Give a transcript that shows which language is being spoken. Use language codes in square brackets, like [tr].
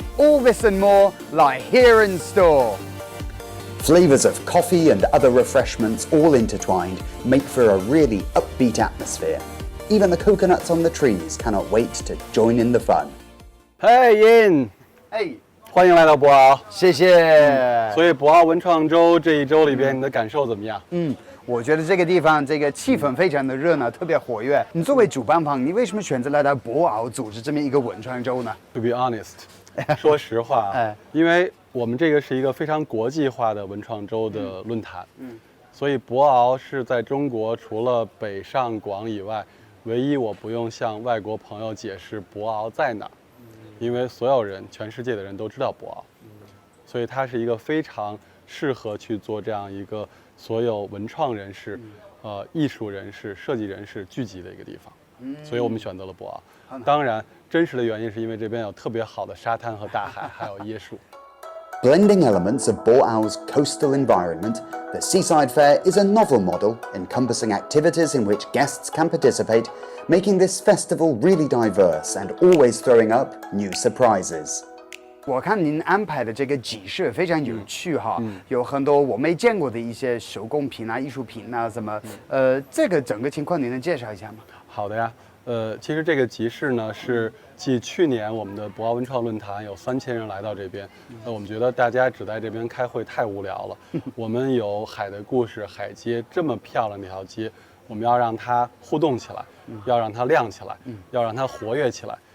[en] All this and more lie here in store. Flavours of coffee and other refreshments all intertwined make for a really upbeat atmosphere. Even the coconuts on the trees cannot wait to join in the fun. Hey Yin， Hey, [zh] 欢迎来到博鳌。谢谢。所以博鳌文创周这一周里边，你的感受怎么样？我觉得这个地方这个气氛非常的热闹，特别活跃。你作为主办方，你为什么选择来到博鳌组织这么一个文创周呢 [en] To be honest， [zh] 说实话，因为我们这个是一个非常国际化的文创周的论坛，所以博鳌是在中国除了北上广以外，唯一我不用向外国朋友解释博鳌在哪儿。因为所有人，全世界的人都知道博鳌，所以它是一个非常适合去做这样一个所有文创人士、艺术人士、设计人士聚集的一个地方。所以我们选择了博鳌。当然，真实的原因是因为这边有特别好的沙滩和大海，还有椰树。 [en] Blending elements of Borao's coastal environment, the Seaside Fair is a novel model encompassing activities in which guests can participate, making this festival really diverse and always throwing up new surprises. [zh] 我看您安排的这个集市非常有趣哈，有很多我没见过的一些手工品啊、艺术品啊什么，这个整个情况您能介绍一下吗？好的呀，其实这个集市呢是继去年我们的博鳌文创论坛有3000人来到这边，我们觉得大家只在这边开会太无聊了，我们有海的故事、海街这么漂亮的一条街，我们要让它互动起来，要让它亮起来，要让它活跃起来。